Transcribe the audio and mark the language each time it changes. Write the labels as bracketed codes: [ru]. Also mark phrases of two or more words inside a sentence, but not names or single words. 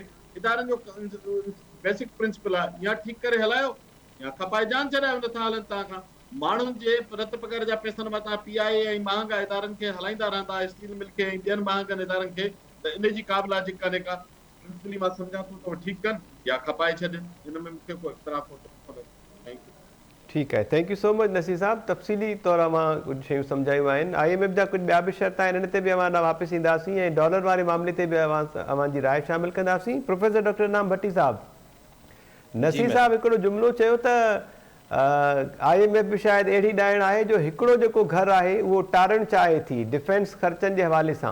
[sd] इदारनि जो [en] basic principle [sd] आहे या ठीकु करे हलायो या खपाए जान छॾायो, नथा हलनि तव्हां खां। माण्हुनि जे रत पघार जा पैसनि मां तव्हां PIA ऐं महांगा इदारनि खे हलाईंदा रहंदा, स्टील मिल खे ऐं ॿियनि महांगनि इदारनि खे, त इन जी का बि लॉजिक कान्हे का। प्रिंसिपली मां सम्झां थो त ठीकु कनि या खपाए छॾनि, हिन में मूंखे को इख़्तिलाफ़ कोन्हे। [en] Thank you. [sd] ठीकु आहे, [en] Thank you so much Naseer Sahab. [sd] तफ़सीली तौर मां कुझु शयूं सम्झायूं आहिनि। IMF जा कुझु ॿिया बि शर्त आहिनि, हिन ते बि अवां वापसि ईंदासीं ऐं डॉलर वारे मामले ते बि अवां जी राय शामिलु कंदासीं। प्रोफेसर डॉक्टर इनाम भट्टी साहब, नसीर साहब हिकिड़ो जुमिलो चयो त IMF बि शायदि अहिड़ी ॾाइण आहे जो हिकिड़ो जेको घरु आहे उहो टारणु चाहे थी डिफेंस ख़र्चनि जे हवाले सां।